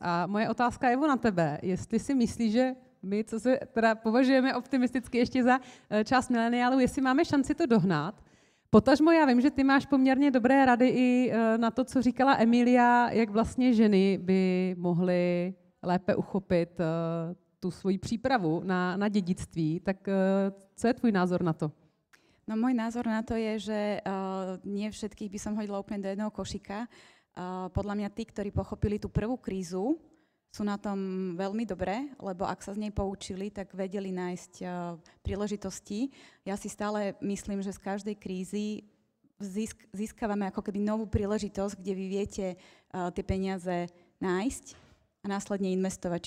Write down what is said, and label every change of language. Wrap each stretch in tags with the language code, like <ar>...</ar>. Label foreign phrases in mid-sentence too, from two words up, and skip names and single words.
<cs>A moje otázka je na tebe, jestli si myslíš, že my, co se teda považujeme optimisticky ještě za část mileniálů, jestli máme šanci to dohnat, Potažmo, já vím, že ty máš poměrně dobré rady i na to, co říkala Emilia, jak vlastně ženy by mohly lépe uchopit tu svoji přípravu na dědictví. Tak co je tvůj názor na to?</cs> <sk>No môj názor na to je, že nie všetkých by som hodila úplne do jedného košíka. Podľa mňa tí, ktorí pochopili tú prvú krízu, sú na tom veľmi dobré, lebo ak sa z nej poučili, tak vedeli nájsť príležitosti. Ja si stále myslím, že z každej krízy získavame ako keby novú príležitosť, kde vy viete tie peniaze nájsť a následne investovať.</sk>